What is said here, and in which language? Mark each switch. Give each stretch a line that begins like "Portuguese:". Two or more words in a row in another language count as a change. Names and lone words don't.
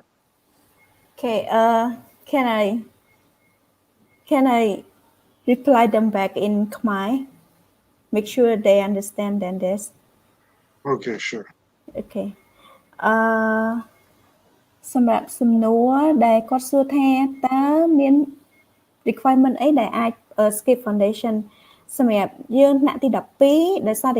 English: Okay, can I reply them back in Khmer? Make sure they understand than this. Okay, sure.
Khmer: Okay. សម្រាប់សំណួរដែលគាត់សួរថាតើមាន requirement អីដែល អាច
English: skip foundation
Khmer: សម្រាប់យើងថ្នាក់ទី12ដោយសារតែ